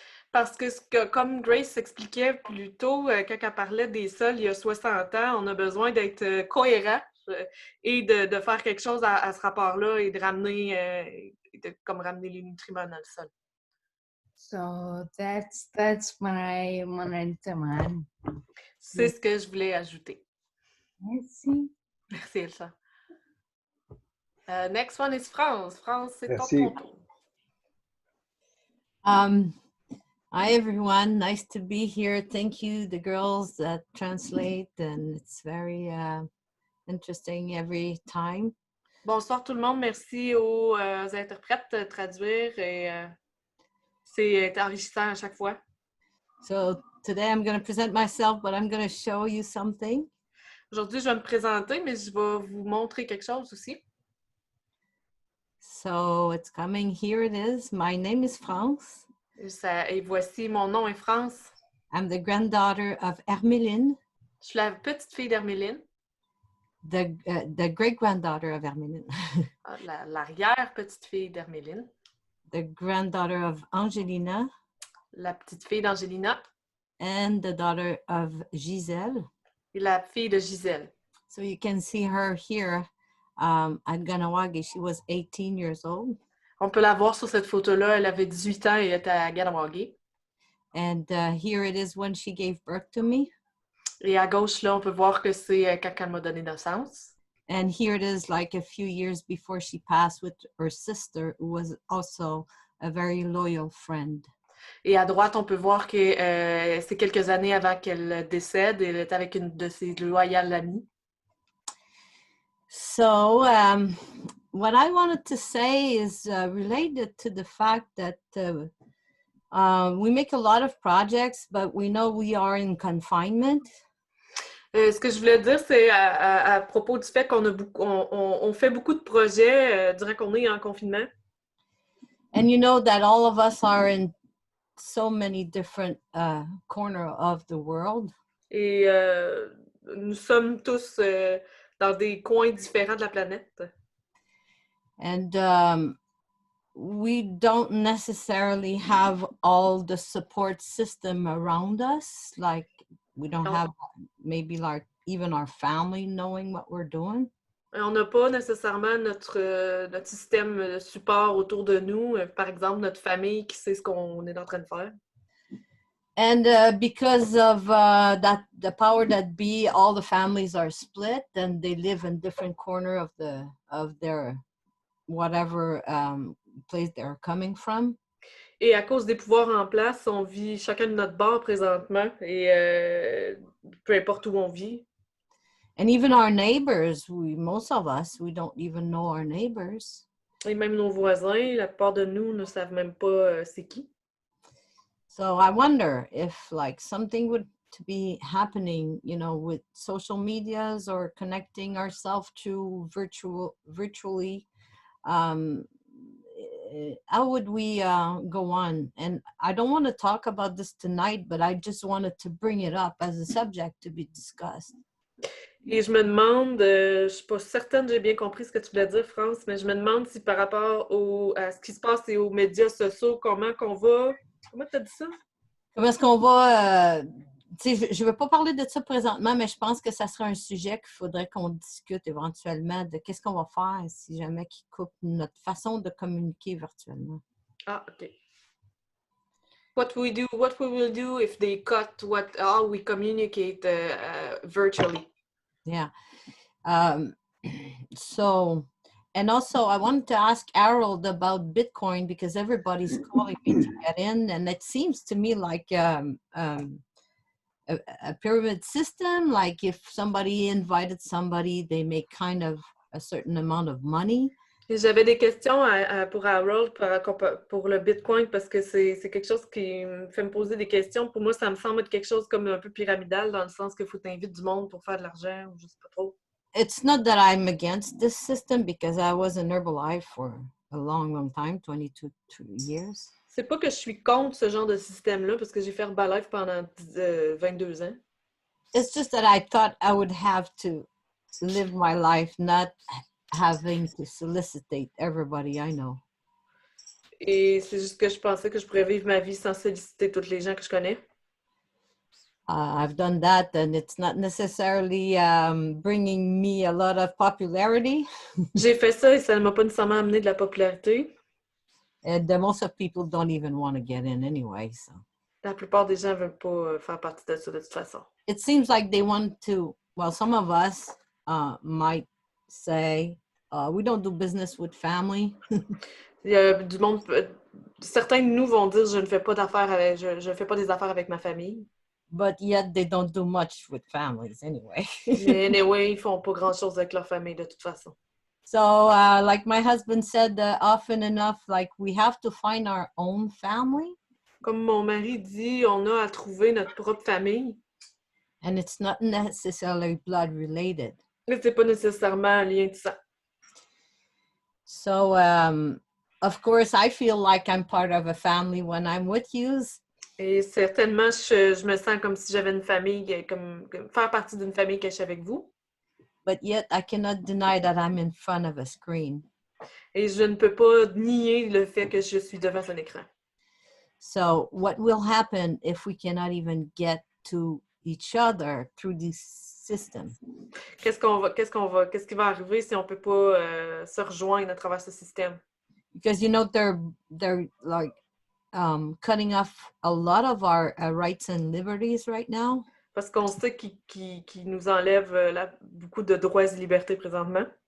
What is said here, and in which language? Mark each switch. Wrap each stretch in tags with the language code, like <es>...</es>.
<fr>Parce que comme Grace expliquait plus tôt, quand elle parlait des sols il y a 60 ans, on a besoin d'être cohérent et de faire quelque chose à ce rapport-là et de ramener, comme ramener les nutriments dans le sol.</fr> <en>So that's what I wanted to add.</en> <fr>C'est ce que je voulais ajouter. Merci. Merci,</fr> <en>Elsa. Next one is France.</en> <fr>France, c'est Merci. ton tour.</fr> <en>Hi everyone, nice to be here. Thank you, the girls that translate, and it's very interesting every time.</en> <fr>Bonsoir tout le monde, merci aux interprètes de traduire et c'est enrichissant à chaque fois.</fr> <en>So today I'm going to present myself, but I'm going to show you something.</en> <fr>Aujourd'hui, je vais me présenter, mais je vais vous montrer quelque chose aussi.</fr> <en>So it's coming, here it is. My name is France.</en> <fr>Et voici, mon nom est France.</fr> <en>I'm the granddaughter of Hermeline.</en> <fr>Je suis la petite fille d'Herméline.</fr> <en>The great-granddaughter of Hermeline.</en> <fr>L'arrière-petite fille d'Herméline.</fr> <en>The granddaughter of Angelina.</en> <fr>La petite fille d'Angelina.</fr> <en>And the daughter of Giselle.</en> <fr>Et la fille de Gisèle.</fr> <en>So you can see her here at Ganawagi. She was 18 years old.</en> <fr>On peut la voir sur cette photo-là. Elle avait 18 ans et elle était à Ganawagi.</fr> <en>And here it is when she gave birth to me.</en> <fr>Et à gauche, là, on peut voir que c'est quand elle m'a donné naissance.</fr> <en>And here it is like a few years before she passed with her sister, who was also a very loyal friend.</en> <fr>Et à droite, on peut voir que c'est quelques années avant qu'elle décède. Elle est avec une de ses loyales amies.</fr> <en>So what I wanted to say is related to the fact that we make a lot of projects, but we know we are in confinement.</en> <fr>Ce que je voulais dire, c'est à propos du fait qu'on fait beaucoup de projets durant qu'on est en confinement.</fr> <en>And you know that all of us are in so many different corners of the world.</en> <fr>Et nous sommes tous dans des coins différents de la planète.</fr> <en>And we don't necessarily have all the support system around us. Like we don't have maybe like even our family knowing what we're doing.</en> <fr>On n'a pas nécessairement notre système de support autour de nous. Par exemple, notre famille qui sait ce qu'on est en train de faire.</fr> <en>And because of the power that be, all the families are split and they live in different corner of their whatever place they're coming from.</en> <fr>Et à cause des pouvoirs en place, on vit chacun de notre bord présentement et peu importe où on vit.</fr> <en>And even our neighbors, most of us, we don't even know our neighbors.</en> <fr>Et même nos voisins, la plupart de nous ne savent même pas c'est qui.</fr> <en>So I wonder if like something would to be happening, you know, with social medias or connecting ourselves to virtually. How would we go on? And I don't want to talk about this tonight, but I just wanted to bring it up as a subject to be discussed.</en> <fr>Et je me demande, je ne suis pas certaine, j'ai bien compris ce que tu voulais dire, France, mais je me demande si par rapport à ce qui se passe et aux médias sociaux, comment tu as dit ça? Comment est-ce qu'on va tu sais, je ne veux pas parler de ça présentement, mais je pense que ça serait un sujet qu'il faudrait qu'on discute éventuellement de qu'est-ce qu'on va faire si jamais qu'ils coupent notre façon de communiquer virtuellement. Ah, OK.</fr> <en>What we will do if they cut how we communicate virtually. Yeah. So, and also I wanted to ask Harold about Bitcoin because everybody's calling me to get in, and it seems to me like a pyramid system. Like if somebody invited somebody, they make kind of a certain amount of money.</en> <fr>J'avais des questions pour Harold pour le Bitcoin parce que c'est quelque chose qui me fait me poser des questions. Pour moi, ça me semble être quelque chose comme un peu pyramidal dans le sens qu'il faut t'inviter du monde pour faire de l'argent ou je sais pas trop.</fr> <en>It's not that I'm against this system because I was in Herbalife for a long time, 22 years.</en> <fr>C'est pas que je suis contre ce genre de système-là parce que j'ai fait Herbalife pendant 22 ans.</fr> <en>It's just that I thought I would have to live my life not having to solicitate everybody I know.</en> <fr>Et c'est juste que je pensais que je pourrais vivre ma vie sans solliciter toutes les gens que je connais.</fr> <en>I've done that, and it's not necessarily bringing me a lot of popularity.</en> <fr>J'ai fait ça et ça ne m'a pas nécessairement amené de la popularité.</fr> <en>And most of people don't even want to get in anyway. So</en> <fr>La plupart des gens ne veulent pas faire partie de ça de toute façon.</fr> <en>it seems like they want to. Well, some of us might say we don't do business with family.</en> <fr>Il y a du monde. Certains de nous vont dire je ne fais pas d'affaires avec, je fais pas des affaires avec ma famille.</fr> <en>But yet they don't do much with families anyway.</en> <fr>Mais anyway, ils font pas grand-chose avec leur famille de toute façon.</fr> <en>So, like my husband said, often enough, like we have to find our own family.</en> <fr>Comme mon mari dit, on a à trouver notre propre famille.</fr> <en>And it's not necessarily blood related.</en> <fr>Mais c'est pas nécessairement un lien de sang.</fr> <en>So, of course, I feel like I'm part of a family when I'm with you.</en> <fr>Et certainement, je me sens comme si j'avais une famille, comme faire partie d'une famille que je suis avec vous.</fr> <en>But yet I cannot deny that I'm in front of a screen.</en> <fr>Et je ne peux pas nier le fait que je suis devant un écran.</fr> <en>So what will happen if we cannot even get to each other through this system?</en> <fr>Qu'est-ce qui va arriver si on peut pas se rejoindre à travers ce système?</fr> <en>Because you know they're like cutting off a lot of our rights and liberties right now.</en> <fr>Parce qu'on sait qu'ils nous enlèvent beaucoup de droits et libertés présentement.</fr>